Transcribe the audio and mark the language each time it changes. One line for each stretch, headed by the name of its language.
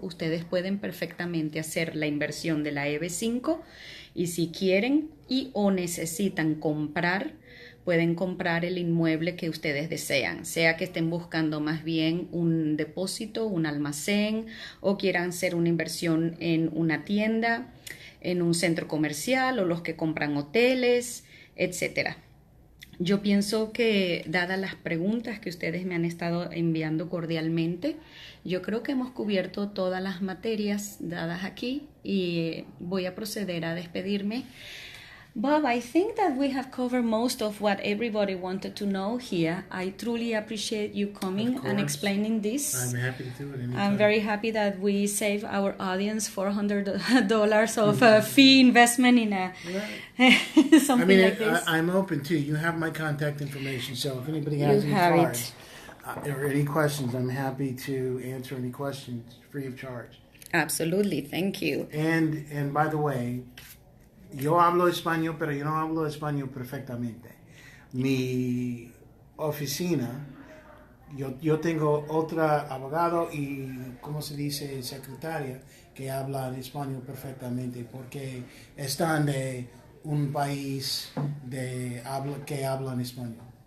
Spanish: Ustedes pueden perfectamente hacer la inversión de la EB-5 y si quieren o necesitan comprar, pueden comprar el inmueble que ustedes desean, sea que estén buscando más bien un depósito, un almacén, o quieran hacer una inversión en una tienda, en un centro comercial, o los que compran hoteles, etcétera. Yo pienso que, dadas las preguntas que ustedes me han estado enviando cordialmente, yo creo que hemos cubierto todas las materias dadas aquí y voy a proceder a despedirme.
English: Bob, I think that we have covered most of what everybody wanted to know here. I truly appreciate you coming and explaining this. I'm happy to do it anytime. I'm very happy that we save our audience $400 of fee investment in something like this. I'm open too. You have my contact information, so if anybody has any cards or any questions, I'm happy to answer any questions free of charge. Absolutely, thank you. And by the way,
Spanish: yo hablo español, pero yo no hablo español perfectamente. Mi oficina, yo tengo otra abogado y, ¿cómo se dice?, secretaria que hablan español perfectamente porque están de un país que hablan español.